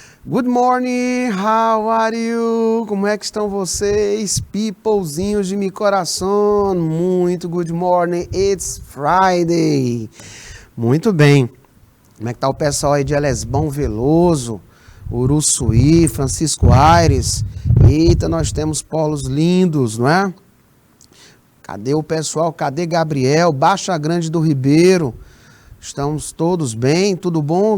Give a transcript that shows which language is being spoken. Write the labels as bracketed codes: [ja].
[en] Good morning, how are you? [pt] Como é que estão vocês, peoplezinhos de meu coração? Muito [en] good morning, it's Friday. [pt] Muito bem. Como é que tá o pessoal aí de Elesbão Veloso, Uruçuí, Francisco Aires? Eita, nós temos polos lindos, não é? Cadê o pessoal? Cadê Gabriel? Baixa Grande do Ribeiro. Estamos todos bem? Tudo bom?